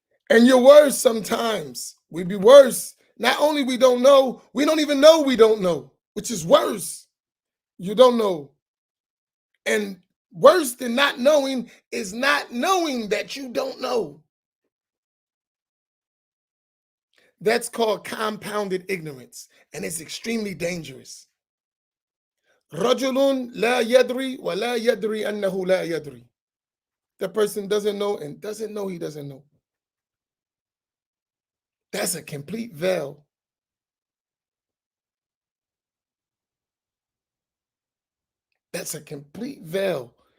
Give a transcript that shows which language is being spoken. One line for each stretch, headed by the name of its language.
English: And you're worse sometimes. We be worse. Not only we don't know, we don't even know we don't know, which is worse. You don't know. And worse than not knowing is not knowing that you don't know. That's called compounded ignorance, and it's extremely dangerous.
Arabic: رجل لا يدري ولا يدري أنه لا يدري.
English: The person doesn't know and doesn't know he doesn't know. That's a complete veil. That's a complete veil.